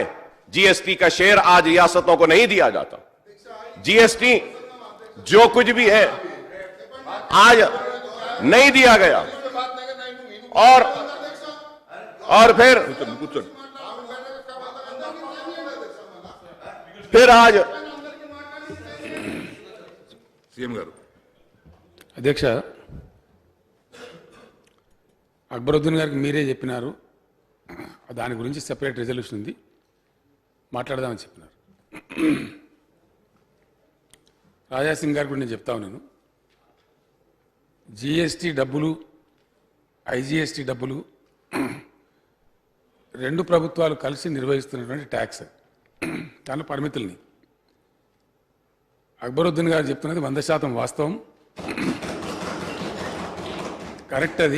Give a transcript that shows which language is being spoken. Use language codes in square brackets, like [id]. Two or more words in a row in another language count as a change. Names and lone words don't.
[ur] جی ایس ٹی کا شیئر آج ریاستوں کو نہیں دیا جاتا. جی ایس ٹی جو کچھ بھی ہے آج نہیں دیا گیا. اور پھر آج [te] సీఎం గారు. అధ్యక్ష, అక్బరుద్దీన్ గారికి మీరే చెప్పినారు దాని గురించి సెపరేట్ రిజల్యూషన్ ఉంది, మాట్లాడదామని చెప్పినారు. రాజాసింగ్ గారు కూడా నేను చెప్తా ఉన్నాను, జిఎస్టీ డబ్బులు, ఐజిఎస్టీ డబ్బులు రెండు ప్రభుత్వాలు కలిసి నిర్వహిస్తున్నటువంటి ట్యాక్స్, దాని పరిమితుల్ని అక్బరుద్దీన్ గారు చెప్తున్నది 100% వాస్తవం, కరెక్ట్ అది.